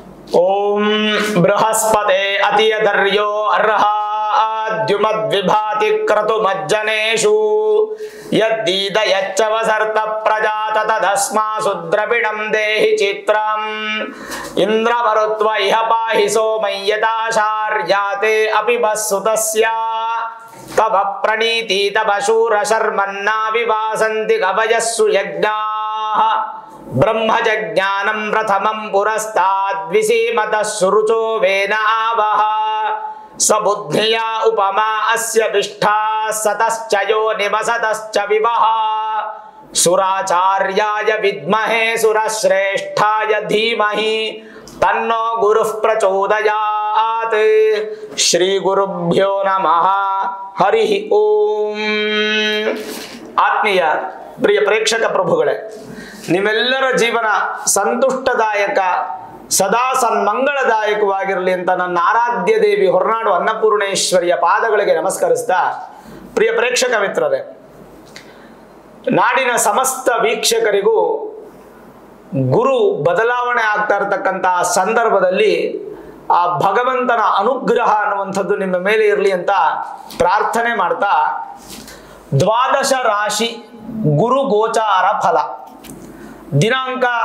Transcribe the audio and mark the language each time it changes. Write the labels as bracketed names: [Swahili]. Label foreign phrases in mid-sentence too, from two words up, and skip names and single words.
[Sanskrit] ಓಂ ಬೃಹಸ್ಪತೆ ಅತಿಯಧರ್ಯೋ ಅರ್ಹಾದ್ಯುಮದ್ವಿಭಾತಿ ಕ್ರತುಮಜ್ಜನೇಷು ಯದ್ದೀದ ಯಚ್ಚವಸರ್ತ ಪ್ರಜಾತ ತದಸ್ಮಾಸು ದ್ರವಿಣಂ ದೇಹಿ ಚಿತ್ರಂ ಇಂದ್ರಮರುತ್ವ ಇಹ ಪಾಹಿ ಸೋಮಯ್ಯತಾಶಾರ್ಯಾತೆ ಅಪಿ ಬಸ್ಸುತಸ್ಯ ತವ ಪ್ರಣೀತಿ ತವ ಶೂರ ಶರ್ಮನ್ನಾ ವಿವಾಸಂತಿ ಕವಯಸ್ಸು ಯಜ್ಞಾಃ ಬ್ರಹ್ಮಜ್ಞಾನಂ ಪ್ರಥಮಂ ಪುರಸ್ತಾದ್ವಿಸೀಮತಃ ಸುರುಚೋ ವೇನಾವಹ ಸಬುದ್ಧಿಯಾ ಉಪಮಾ ಅಸ್ಯ ವಿಷ್ಠಾ ಸತಶ್ಚ ಯೋ ನಿವಸತಶ್ಚ ವಿವಹ ಸುರಾಚಾರ್ಯಾಯ ವಿದ್ಮಹೇ ಸುರಶ್ರೇಷ್ಠಾಯ ಧೀಮಹಿ ತನ್ನೋ ಗುರುಃ ಪ್ರಚೋದಯಾತ್. ಶ್ರೀ ಗುರುಭ್ಯೋ ನಮಃ. ಹರಿ ಓಂ. [Kannada] ಆತ್ಮೀಯ ಪ್ರಿಯ ಪ್ರೇಕ್ಷಕ ಪ್ರಭುಗಳೇ, ನಿಮ್ಮೆಲ್ಲರ ಜೀವನ ಸಂತುಷ್ಟದಾಯಕ ಸದಾ ಸನ್ಮಂಗಳದಾಯಕವಾಗಿರಲಿ ಅಂತ ನನ್ನ ಆರಾಧ್ಯ ದೇವಿ ಹೊರನಾಡು ಅನ್ನಪೂರ್ಣೇಶ್ವರಿಯ ಪಾದಗಳಿಗೆ ನಮಸ್ಕರಿಸ್ತಾ, ಪ್ರಿಯ ಪ್ರೇಕ್ಷಕ ಮಿತ್ರರೇ, ನಾಡಿನ ಸಮಸ್ತ ವೀಕ್ಷಕರಿಗೂ ಗುರು ಬದಲಾವಣೆ ಆಗ್ತಾ ಇರತಕ್ಕಂತಹ ಸಂದರ್ಭದಲ್ಲಿ ಆ ಭಗವಂತನ ಅನುಗ್ರಹ ಅನ್ನುವಂಥದ್ದು ನಿಮ್ಮ ಮೇಲೆ ಇರಲಿ ಅಂತ ಪ್ರಾರ್ಥನೆ ಮಾಡ್ತಾ, ದ್ವಾದಶ ರಾಶಿ ಗುರು ಗೋಚಾರ ಫಲ ದಿನಾಂಕ